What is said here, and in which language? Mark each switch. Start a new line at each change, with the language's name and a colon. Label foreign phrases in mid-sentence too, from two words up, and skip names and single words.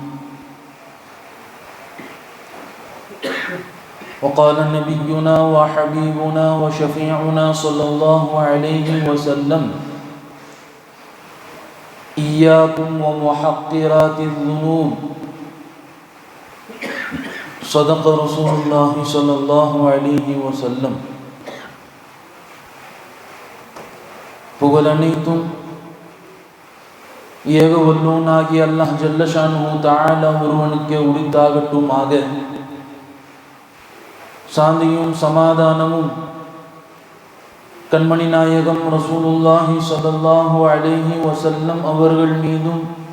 Arabic: وقال نبينا وحبيبنا وشفيعنا صلى الله عليه وسلم: إياكم ومحقرات الذنوب. صدق رسول الله صلى الله عليه وسلم.
Tamil: புகழ் அனைத்தும் ஏக வல்லோனாகிய அல்லாஹ்
Arabic: جل شأنه تعالى
Tamil: ஒருவனுக்கே உரித்தாகட்டுமாக. சாந்தியும் சமாதானமும் கண்மணி நாயகம்
Arabic: رسول الله صلى الله عليه وسلم
Tamil: அவர்கள் மீதும்,